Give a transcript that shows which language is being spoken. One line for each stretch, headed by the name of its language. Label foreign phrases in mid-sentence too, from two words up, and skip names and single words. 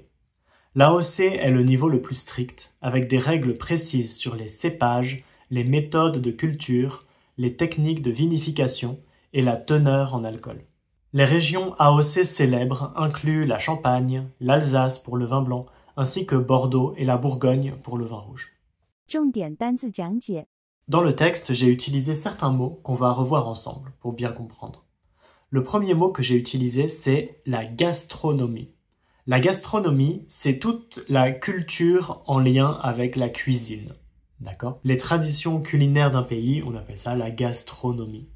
French: L'AOC est le niveau le plus strict, avec des règles précises sur les cépages, les méthodes de culture, les techniques de vinification et la teneur en alcool. Les régions AOC célèbres incluent la Champagne, l'Alsace pour le vin blanc, ainsi que Bordeaux et la Bourgogne pour le vin rouge.
Chinese: 重点单字讲解
French: Dans le texte, j'ai utilisé certains mots qu'on va revoir ensemble pour bien comprendre. Le premier mot que j'ai utilisé, c'est la gastronomie. La gastronomie, c'est toute la culture en lien avec la cuisine. D'accord? Les traditions culinaires d'un pays, on appelle ça la gastronomie.